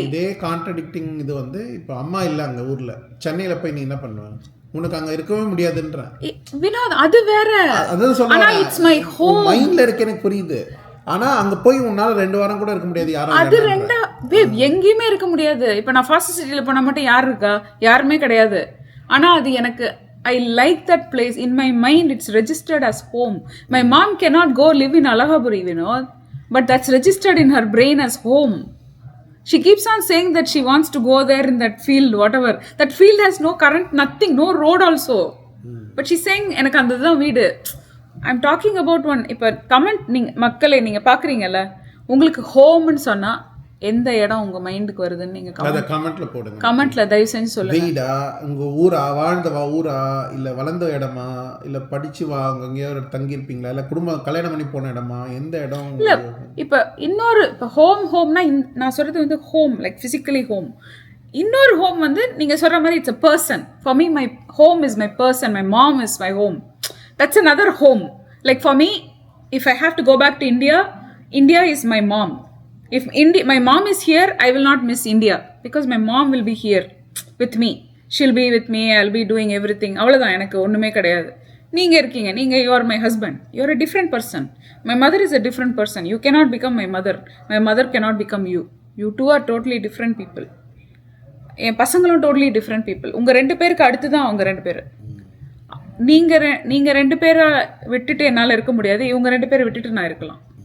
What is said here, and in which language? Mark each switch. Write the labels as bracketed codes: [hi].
[ta] இதே கான்ட்ரடிக்டிங் இது வந்து, இப்போ அம்மா இல்லை அங்கே ஊரில், சென்னையில் போய் நீ என்ன பண்ணுவ? உனக்கு அங்கே இருக்கவே முடியாதுன்ற வினோத், அது வேற. அதான் சொல்றேன், [en] it's my home [ta] மைண்ட்ல இருக்கு, எனக்கு புரியுது. ஆனா அங்க போய் உன்னால 2 வாரம் கூட இருக்க முடியாது. யாரும் அது எங்கேயுமே இருக்க முடியாது. இப்போ நான் ஃபர்ஸ்ட் சிட்டியில் போனால் மட்டும் யார் இருக்கா? யாருமே கிடையாது. ஆனா அது எனக்கு [en] I like that place. In my mind, it's registered as home. My mom cannot go live in Alahaburi, Vinod, but that's registered in her brain as home. She keeps on saying that she wants to go there in that field, whatever. That field has no current, nothing, no road also. But she's saying, [ta] எனக்கு அந்த தான் வீடு. [en] I'm talking about one. [ta] இப்போ comment நீங்கள் மக்களே நீங்கள் பார்க்குறீங்கல்ல, உங்களுக்கு ஹோம்னு சொன்னால் எந்த இடம் உங்கள் மைண்டுக்கு வருதுன்னு நீங்கள் அதை கமெண்ட்ல போடுங்க. கமெண்ட்டில் தயவு செஞ்சு சொல்லுங்கள். வீடா, உங்க ஊரா, ஊரா, இல்லை வளர்ந்த இடமா, இல்லை படிச்சு அங்கே எங்கேயோ தங்கியிருப்பீங்களா, இல்லை குடும்பம் கல்யாணம் பண்ணி போன இடமா, எந்த இடம்? இல்லை இப்போ இப்போ ஹோம்னா நான் சொல்கிறது வந்து [en] Home like physically home. [ta] இன்னொரு ஹோம் வந்து நீங்கள் சொல்கிற மாதிரி [en] It's a person. For me my home is my person, my mom is my home. [ta] That's [en] another home. Like for me, if I have to go back to India, India is my mom. If my mom is here, I will not miss India because my mom will be here with me. She'll be with me, I'll be doing everything. [ta] அவ்வளோதான், எனக்கு ஒன்றுமே கிடையாது. நீங்கள் இருக்கீங்க, [en] you are my husband. You are a different person. My mother is a different person. You cannot become my mother. My mother cannot become you. You two are totally different people. [ta] என் பசங்களும் totally different people. உங்கள் 2 பேருக்கு அடுத்து தான் அவங்க 2 பேர். நீங்கள் 2 பேரை விட்டுட்டு என்னால் இருக்க முடியாது, இவங்க 2 பேரை விட்டுட்டு நான் இருக்கலாம்.